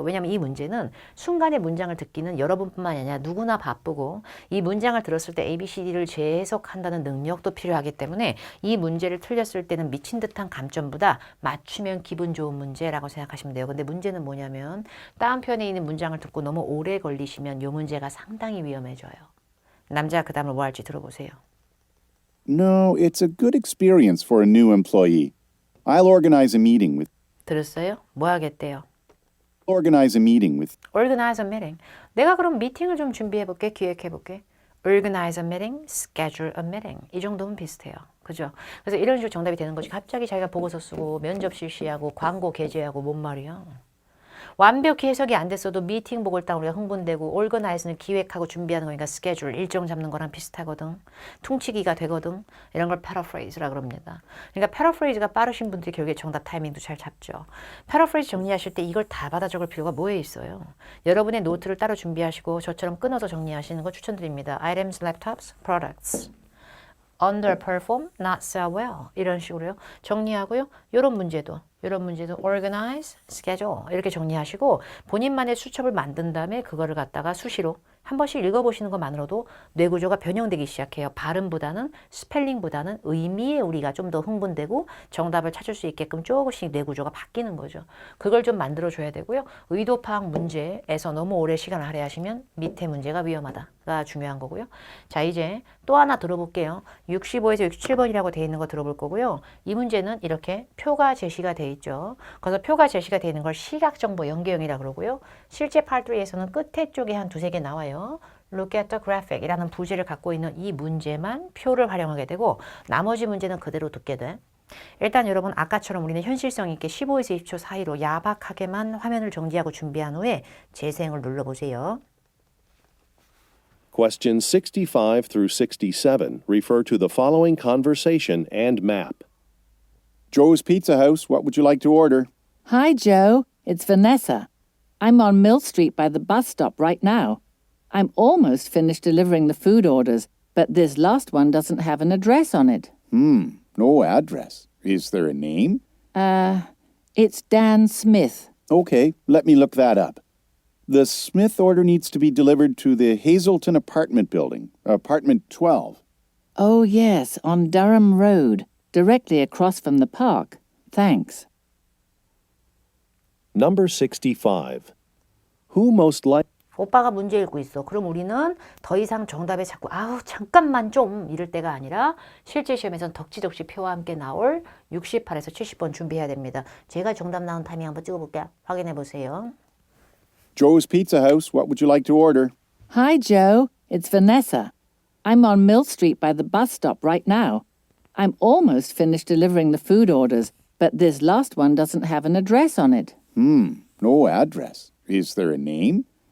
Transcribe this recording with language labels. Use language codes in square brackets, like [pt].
[ko] 왜냐하면 이 문제는 순간의 문장을 듣기는 여러분뿐만 아니라 누구나 바쁘고 이 문장을 들었을 때 ABCD를 재해석한다는 능력도 필요하기 때문에 이 문제를 틀렸을 때는 미친 듯한 감점보다 맞추면 기분 좋은 문제라고 생각하시면 돼요. 근데 문제는 뭐냐면 다음 편에 있는 문장을 듣고 너무 오래 걸리시면 이 문제가 상당히 굉장히 위험해져요. 남자가 그 다음에 뭐 할지 들어보세요. [en] No, it's a good experience for a new employee. I'll organize a meeting with [ko] 들었어요? 뭐 하겠대요? [en] organize a meeting with Organize a meeting. [ko] 내가 그럼 미팅을 좀 준비해볼게, 기획해볼게. [en] Organize a meeting, schedule a meeting. [ko] 이 정도면 비슷해요. 그죠? 그래서 이런 식으로 정답이 되는 거지. 갑자기 자기가 보고서 쓰고 면접 실시하고 광고 게재하고 뭔 말이야. 완벽히 해석이 안 됐어도 미팅 보고 일단 우리가 흥분되고 organize는 기획하고 준비하는 거니까 schedule 일정 잡는 거랑 비슷하거든. 퉁치기가 되거든. 이런 걸 paraphrase라 그럽니다. 그러니까 paraphrase가 빠르신 분들이 결국에 정답 타이밍도 잘 잡죠. paraphrase 정리하실 때 이걸 다 받아 적을 필요가 뭐에 있어요. 여러분의 노트를 따로 준비하시고 저처럼 끊어서 정리하시는 거 추천드립니다. [en] items, laptops, products. underperform, not sell well [ko] 이런 식으로요. 정리하고요. 이런 문제도 organize, schedule 이렇게 정리하시고 본인만의 수첩을 만든 다음에 그거를 갖다가 수시로 한 번씩 읽어보시는 것만으로도 뇌구조가 변형되기 시작해요. 발음보다는 스펠링보다는 의미에 우리가 좀 더 흥분되고 정답을 찾을 수 있게끔 조금씩 뇌구조가 바뀌는 거죠. 그걸 좀 만들어줘야 되고요. 의도 파악 문제에서 너무 오래 시간을 할애하시면 밑에 문제가 위험하다가 중요한 거고요. 자, 이제 또 하나 들어볼게요. 65에서 67번이라고 되어 있는 거 들어볼 거고요. 이 문제는 이렇게 표가 제시가 되어 있죠. 그래서 표가 제시가 되어 있는 걸 시각정보 연계형이라 그러고요. 실제 팔3에서는 끝에 쪽에 한 두세 개 나와요. [en] Look at the graphic [ko] 이라는 부제를 갖고 있는 이 문제만 표를 활용하게 되고 나머지 문제는 그대로 듣게 돼. 일단 여러분 아까처럼 우리는 현실성 있게 15에서 20초 사이로 야박하게만 화면을 정지하고 준비한 후에 재생을 눌러보세요. [en] Questions 65 through 67 refer to the following conversation and map. Joe's Pizza House. What would you like to order? Hi, Joe. It's Vanessa. I'm on Mill Street by the bus stop right now. I'm almost finished delivering the food orders, but this last one doesn't have an address on it. No address. Is there a name? It's Dan Smith. Okay, let me look that up. The Smith order needs to be delivered to the Hazelton apartment building, apartment 12. Oh, yes, on Durham Road, directly across from the park. Thanks. Number 65. Who most likely [ko] 오빠가 문제 읽고 있어. 그럼 우리는 더 이상 정답에 자꾸 아우 잠깐만 좀 이럴 때가 아니라 실제 시험에서는 덕지덕지 표와 함께 나올 68에서 70번 준비해야 됩니다. 제가 정답 나온 타이밍 한번 찍어볼게요. 확인해 보세요. [en] Joe's Pizza House. What would you like to order? Hi, Joe. It's Vanessa. I'm on Mill Street by the bus stop right now. I'm almost finished delivering the food orders, but this last one doesn't have an address on it. No address. Is there a name?